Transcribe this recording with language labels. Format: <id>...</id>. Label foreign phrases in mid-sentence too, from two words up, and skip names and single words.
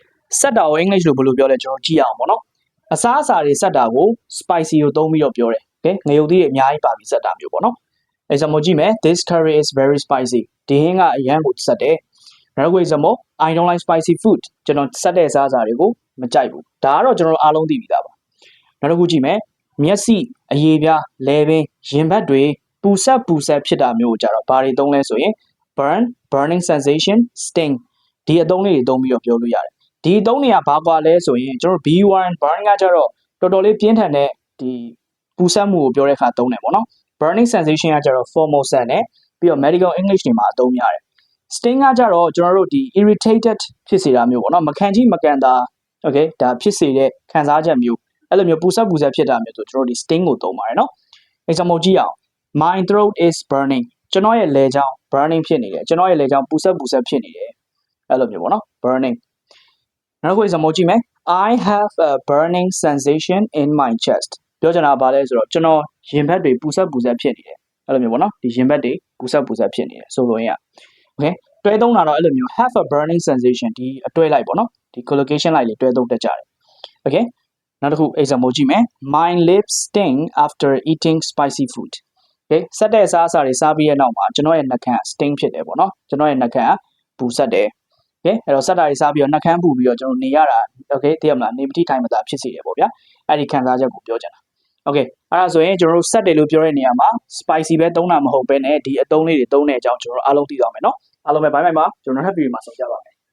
<my>ဆက်တာကို English လို့ဘယ်လိုပြောလဲကျွန်တော်ကြည့်ရအောင်ပေါ့နော်အစားအစာတွေဆက်တာကို spicy ကိုသုံးပြီးတော့ပြောတယ် okay ငရုတ်သီးတွေအများကြီးပါပြီးဆက်တာမျိုးပေါ့နော် example ကြည့်မယ်</my> <en>this curry is very spicy</en> <my>ဒီဟင်းကအရန်ကိုဆက်တယ်နောက်တစ်ခု example</my> <en>I don't like spicy food</en> <my>ကျွန်တော်ဆက်တဲ့အစားအစာတွေကိုမကြိုက်ဘူးဒါကတော့ကျွန်တော်အားလုံးသိပြီးသားပါနောက်တစ်ခုကြည့်မယ်မျက်စိအရေပြားလဲပင်ရင်ဘတ်တွေပူ ဆက်ဖြစ်တာမျိုးကိုကြတော့ဘာတွေသုံးလဲဆိုရင်</my> <en>burning sensation sting</en> <my>ဒီအသုံးလေးတွေသုံးပြီးတော့ပြောလို့ရတယ်ဒီအသုံးတွေကဘာကွာလဲဆိုရင်ကျွန်တော် B1 burn ကကြတော့တော်တော်လေးပြင်းထန်တဲ့ဒီပူဆက်မှုကိုပြောတဲ့အခါသုံးတယ်ပေါ့နော်</my> <en>burning sensation</en> <my>ကကြတော့ formosan နဲ့ပြီးတော့</my> <en>medical english</en> <my>တွေမှာအသုံးများတယ် sting ကကြတော့ ကျွန်တော်တို့ဒီ irritated ဖြစ်စေတာမျိုးပေါ့နော်မခံချိမကန်တာ okay ဒါဖြစ်စေတဲ့ခံစားချက်မျိုးအဲ့လိုမျိုးပူဆက်ဖြစ်တာမျိုးဆိုကျွန်တော်ဒီ sting ကိုသုံးပါတယ်နော် example ကြည့်အောင်</my> <en>my throat is burning</en> <my>ကျွန်တော်ရဲ့လေကြောင်း burning ဖြစ်နေတယ်ကျွန်တော် ရဲ့လေကြောင်းပူဆက်ဖြစ်နေတယ်အဲ့လိုမျိုးပေါ့နော် burning နောက်တစ်ခု example ကြည့်မယ်</my> <en>I have a burning sensation in my chest</en> <my>ပြောချင်တာဘာလဲဆိုတော့ကျွန်တော်ရင်ဘတ်တွေပူဆက်ဖြစ်နေတယ်အဲ့ လိုမျိုးပေါ့နော်ဒီရင်ဘတ်တွေပူဆက်ဖြစ်နေတယ်ဆိုလိုရင်းอ่ะ okay တွဲသုံးတာတော့အဲ့လိုမျိုး</my> <en>have a burning sensation</en> <my>ဒီအတွဲလိုက်ပေါ့နော်ဒီ collocation လိုက်လေး တွဲသုံးတတ်ကြတယ် okay နောက်တစ်ခု example ကြည့်မယ်</my> <en>my lips sting after eating spicy food</en> <my>okay ဆက်တဲ့အစားအစာတွေစားပြီးတဲ့နောက်မှာကျွန်တော်ရဲ့နှာခမ်း sting ဖြစ်တယ်ပေါ့နော်ကျွန်တော်ရဲ့နှာခမ်းပူဆက်တယ် okay အဲ့တော့ဆက်တာတွေစားပြီးတော့နှာခမ်းပူပြီးတော့ကျွန်တော်နေရတာ okay သိရမလားနေမတိထိုင်မသာဖြစ်စေတယ်ပေါ့ဗျာအဲ့ဒီခံစားချက်ကိုပြောချင်တာ okay အဲ့ဒါဆိုရင်ကျွန်တော်တို့ဆက်တယ်လို့ပြောတဲ့နေရာမှာ spicy ပဲသုံးတာမဟုတ်ဘဲနဲ့ဒီအသုံးလေးတွေသုံးတဲ့အကြောင်းကျွန်တော်တို့အားလုံးသိသွားမယ်နော်အားလုံးပဲဘိုင်ဘိုင်ပါကျွန်တော်တို့ happy မှာဆောင်ကြပါမယ်</my>